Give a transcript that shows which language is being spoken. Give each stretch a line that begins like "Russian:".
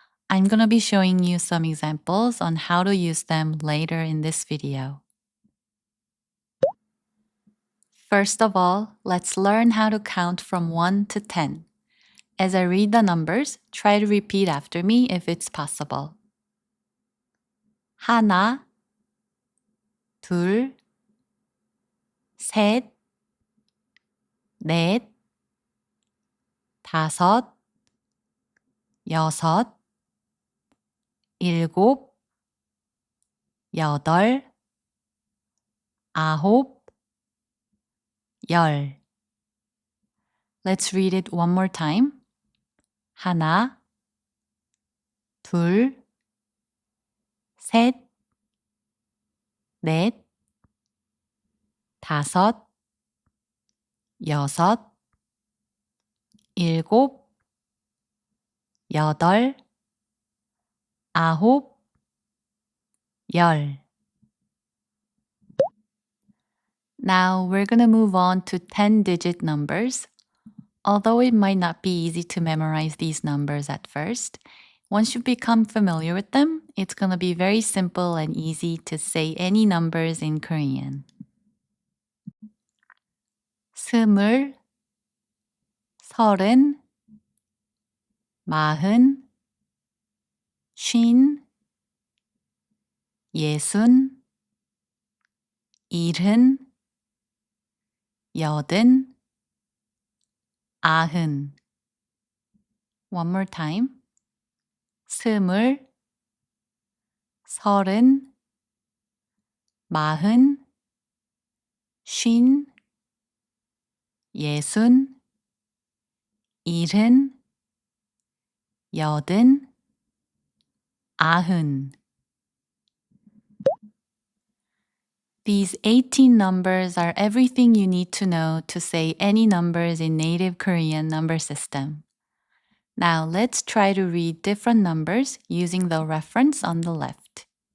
English: I'm going to be showing you some examples on how to use them later in this video. First of all, let's learn how to count from 1 to 10. As I read the numbers, try to repeat after me if it's possible.
Korean: 하나, 둘, 셋, 넷, 다섯, 여섯, 일곱, 여덟, 아홉, 열.
English: Let's read it one more time.
Korean: 하나, 둘, 셋, 넷, 다섯, 여섯, 일곱, 여덟, 아홉, 열.
English: Now we're going to move on to 10-digit numbers. Although it might not be easy to memorize these numbers at first, once you become familiar with them, it's going to be very simple and easy to say any numbers in Korean.
Korean: 스물, 서른, 마흔, 쉰, 예순, 일흔, 여든, 아흔.
English: One more time.
Korean: 스물, 서른, 마흔, 쉰, 예순, 일흔, 여든, 아흔.
English: These 18 numbers are everything you need to know to say any numbers in native Korean number system. Now let's try to read different numbers using the reference on the left.